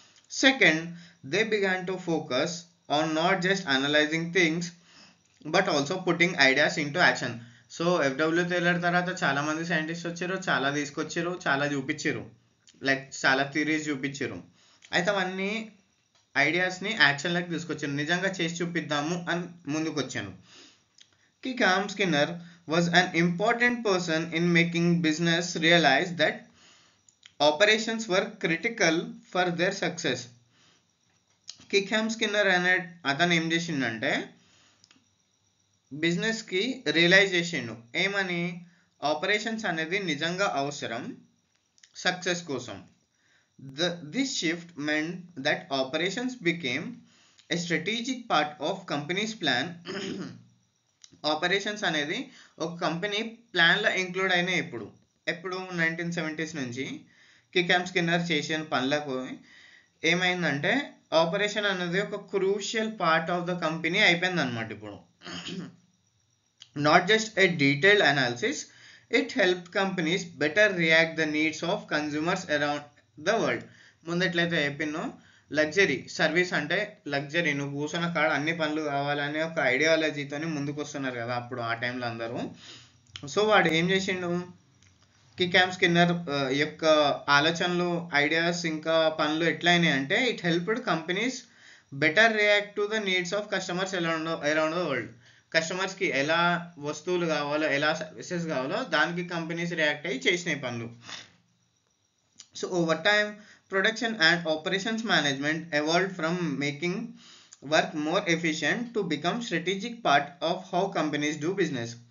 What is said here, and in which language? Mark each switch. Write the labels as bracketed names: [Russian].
[English] Second, they began to focus on not just analysing things but also putting ideas into action. [Telugu] So FW tailor తర్వాత చాలా మంది scientist వచ్చారు, చాలా తీసుకొచ్చారు, చాలా చూపించారు, లైక్ చాలా థియరీస్ చూపించారు. అయితే అవన్నీ ఐడియాస్ని యాక్షన్లోకి తీసుకొచ్చారు, నిజంగా చేసి చూపిద్దాము అని ముందుకు వచ్చాను. [English] Wickham Skinner was an important person in making business realize that operations were critical for their success. [Telugu] కికామ్ Skinner అనే అతను ఏం చేసిండంటే బిజినెస్కి రియలైజ్ చేసిండు ఏమని, ఆపరేషన్స్ అనేది నిజంగా అవసరం సక్సెస్ కోసం. [English] This shift meant that operations became a strategic part of company's plan. [Telugu] Operations అనేది ఒక కంపెనీ ప్లాన్లో ఇంక్లూడ్ అయినాయి. ఎప్పుడు 1970s నుంచి కికామ్ స్కిన్నర్ చేసిన పనులకు ఏమైందంటే ఆపరేషన్ అనేది ఒక [English] crucial part of the company [Telugu] అయిపోయింది అనమాట. ఇప్పుడు [English] Not just a detailed analysis, it help companies better react the needs of consumers around the world. [Telugu] ముందెట్లయితే చెప్పిందో లగ్జరీ సర్వీస్ అంటే లగ్జరీ, నువ్వు కూర్చున్న కాడ అన్ని పనులు కావాలనే ఒక ఐడియాలజీతో ముందుకు వస్తున్నారు కదా అప్పుడు ఆ టైంలో అందరూ. సో వాడు ఏం చేసిండు, కికామ్ స్కిన్నర్ యొక్క ఆలోచనలు, ఐడియాస్ ఇంకా పనులు ఎట్లయినాయి అంటే [English] It helped companies better react to the needs of customers around the world. [Telugu] కస్టమర్స్కి ఎలా వస్తువులు కావాలో, ఎలా సర్వీసెస్ కావాలో దానికి కంపెనీస్ రియాక్ట్ అయ్యి చేసినాయి పనులు. [English] So over time production and operations management evolved from making work more efficient to become strategic part of how companies do business.